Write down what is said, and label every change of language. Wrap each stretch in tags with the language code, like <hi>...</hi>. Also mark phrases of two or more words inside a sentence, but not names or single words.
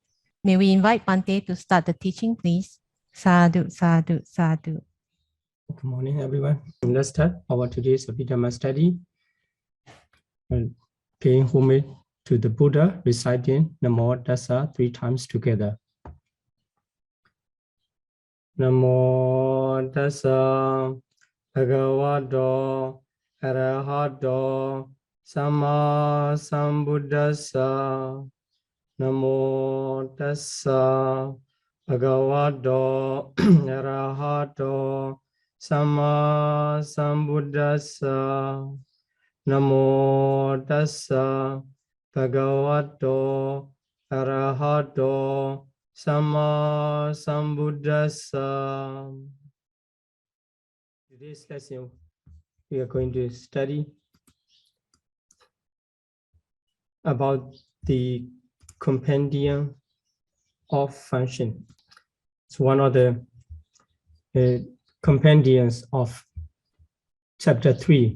<en>May we invite Bante to start the teaching, please?</en> <pi>Sādhu, Sādhu, Sādhu.</pi> <en>Good morning, everyone. Let's start our today's Abhidhamma study. Paying homage to the Buddha, reciting Namo Tassa 3 times together.</en> <pi>Namo Tassa Bhagavato Arahato Samma Sambuddhassa. Namo Tassa Bhagavato Arahato Samma Sambuddhassa. Namo Tassa Bhagavato Arahato Samma Sambuddhassa.</pi> <en>Today's lesson, we are going to study about the Compendium of Function. It's one of the compendiums of Chapter 3.</en>